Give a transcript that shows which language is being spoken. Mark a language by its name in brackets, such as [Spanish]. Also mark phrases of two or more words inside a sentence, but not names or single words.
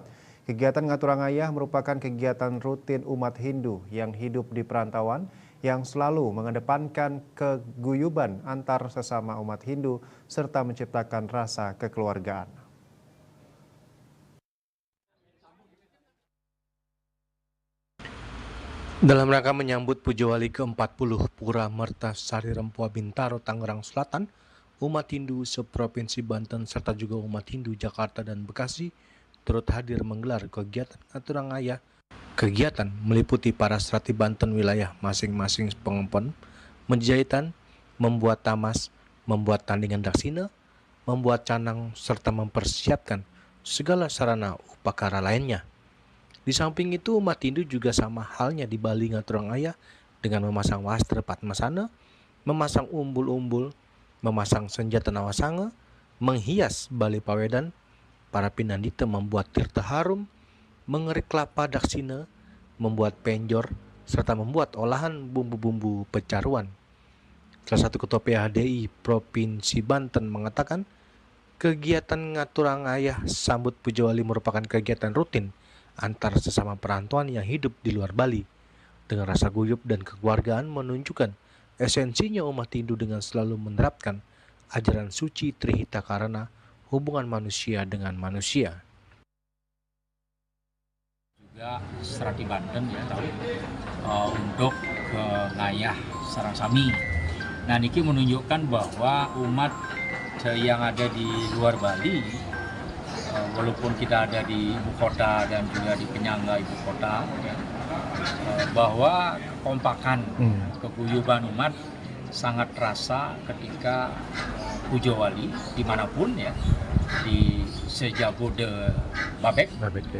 [Indonesian] Kegiatan Ngaturangaya merupakan kegiatan rutin umat Hindu yang hidup di perantauan yang selalu mengedepankan keguyuban antar sesama umat Hindu serta menciptakan rasa kekeluargaan. Dalam rangka menyambut Puja Wali ke-40 Pura Mertasari Rempoa Bintaro Tangerang Selatan, umat Hindu seprovinsi Banten serta juga umat Hindu Jakarta dan Bekasi turut hadir menggelar kegiatan Ngaturangaya. Kegiatan meliputi para serati Banten wilayah masing-masing pengempon, menjahitan, membuat tamas, membuat tandingan daksina, membuat canang, serta mempersiapkan segala sarana upakara lainnya. Di samping itu, umat Hindu juga sama halnya di Bali Ngaturangaya dengan memasang wastra Padmasana, memasang umbul-umbul, memasang senjata nawasanga, menghias Bali Pawedan, para pinandita membuat tirta harum, mengerik kelapa daksina, membuat penjor, serta membuat olahan bumbu-bumbu pecaruan. Salah satu ketua PHDI Provinsi Banten mengatakan, kegiatan Ngaturangaya sambut Puja Wali merupakan kegiatan rutin antar sesama perantauan yang hidup di luar Bali. Dengan rasa guyup dan kekeluargaan menunjukkan esensinya umat Hindu dengan selalu menerapkan ajaran suci Trihita Karana, hubungan manusia dengan manusia. Juga serati Banten ya tahu untuk ke [Balinese] ngayah sarang sami. [Indonesian] Nah niki menunjukkan bahwa umat yang ada di luar Bali, walaupun kita ada di ibu kota dan juga di penyangga ibu kota, ya, bahwa kekompakan, keguyuban umat sangat terasa ketika Puja Wali dimanapun ya, di Sejabodebek, ya.